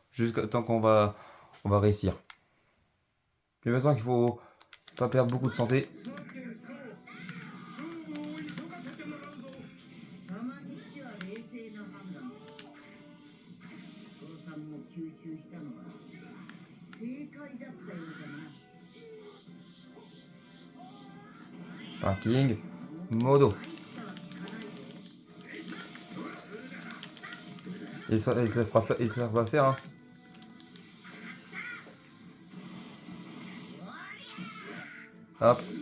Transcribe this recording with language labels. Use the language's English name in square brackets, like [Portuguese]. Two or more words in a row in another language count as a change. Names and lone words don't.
[French] Jusqu'à temps qu'on va réussir. J'ai l'impression qu'il faut pas perdre beaucoup de santé. [Japanese] さてと勝負を急がせてもらうぞ。貴様にしては冷静な判断だ。父さんも吸収したのは正解だったようだな。 [French] Sparking Modo. Il se laisse pas faire, hein. Hop.